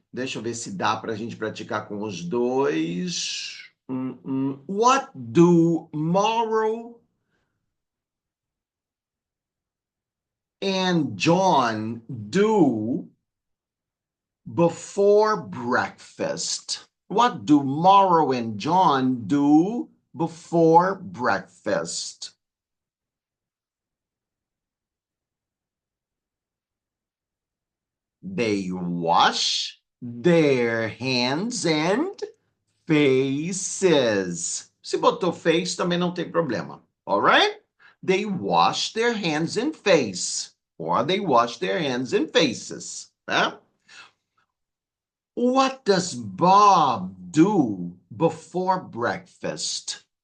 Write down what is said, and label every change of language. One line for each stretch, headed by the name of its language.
Portuguese: Deixa eu ver se dá para a gente praticar com os dois.
English: What do Morrow and John do before breakfast? What do Morrow and John do before breakfast? They wash their hands and faces.
Portuguese: Se botou face, também não tem problema.
English: All right? They wash their hands and face. Or they wash their hands and faces. Tá? What does Bob do before breakfast?